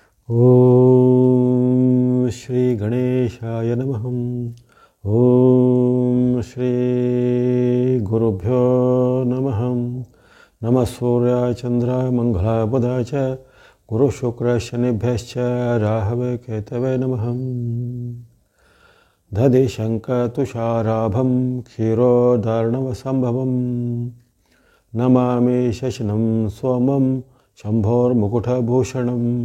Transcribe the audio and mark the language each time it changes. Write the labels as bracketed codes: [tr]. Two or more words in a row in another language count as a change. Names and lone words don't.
[sa] ಓಂ ಶ್ರೀ ಗಣೇಶಾಯ ನಮಃ. ಓಂ ಶ್ರೀ ಗುರುಭ್ಯೋ ನಮಃ. ನಮಃ ಸೂರ್ಯಾಯ ಚಂದ್ರಾಯ ಮಂಗಲಾಯ ಬುಧಾಯ ಚ ಗುರು ಶುಕ್ರ ಶನಿಭ್ಯಶ್ಚ ರಾಹವೇ ಕೇತವೇ ನಮಃ. ದಧಿ ಶಂಕ ತುಷಾರಾಭಂ ಕ್ಷೀರೋದಾರ್ಣವಸಂಭವಂ ನಮಾಮಿ ಶಶಿನಂ ಸೋಮಂ ಶಂಭೋರ್ಮುಕುಟಭೂಷಣಂ.